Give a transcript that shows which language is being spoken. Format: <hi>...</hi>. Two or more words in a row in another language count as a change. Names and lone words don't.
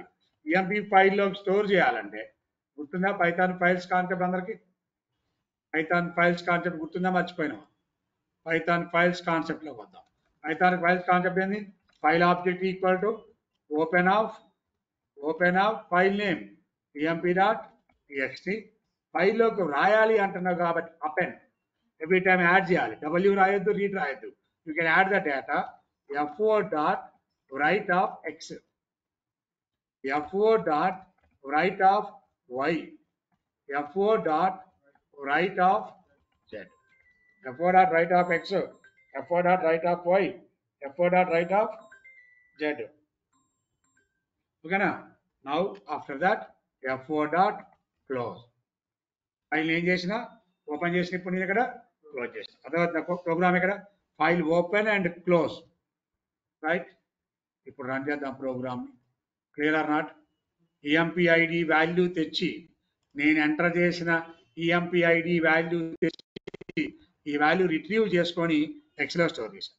<en>EMP filelo</en> <te>స్టోర్ చేయాలంటే గుర్తుందా?</te> <en>Python files concept</en> <te>అందరికి?</te> <en>Python files concept</en> <te>గుర్తుందా? మర్చిపోయినా?</te> <en>Python files conceptlo</en> <te>వద్దాం.</te> <en>Python files concept</en> <te>ఏంది?</te> <en>file object equal to open of file name emp.txt.</en> <te>ఫైల్లోకి రాయాలి అంటున్నావు కాబట్టి</te> <en>append every time add</en> <te>చేయాలి.</te> <en>డబ్ల్యూ రాయొద్దు, రీడ్ రాయొద్దు. you can add the data fo.write of x, fo.write of y, fo.write of z, fo.write of x, fo.write of y, fo.write of z. okayna? now after that fo.close.</en> <te>ఫైల్ ఏం చేసినా ఓపెన్ చేసిన, ఇప్పుడు నేను ఇక్కడ క్లోజ్ చేసిన. అర్థమవుతుంది ప్రోగ్రామ్? ఇక్కడ ఫైల్</te> <en>open and close, right?</en> <te>ఇప్పుడు రన్ చేద్దాం ప్రోగ్రామ్.</te> <en>clear or not? EMP ID value</en> <te>తెచ్చి నేను ఎంటర్ చేసిన</te> <en>EMP ID value</en> <te>తెచ్చి ఈ వాల్యూ రిట్రీవ్ చేసుకొని ఎక్స్లో స్టోర్ చేశాను.</te>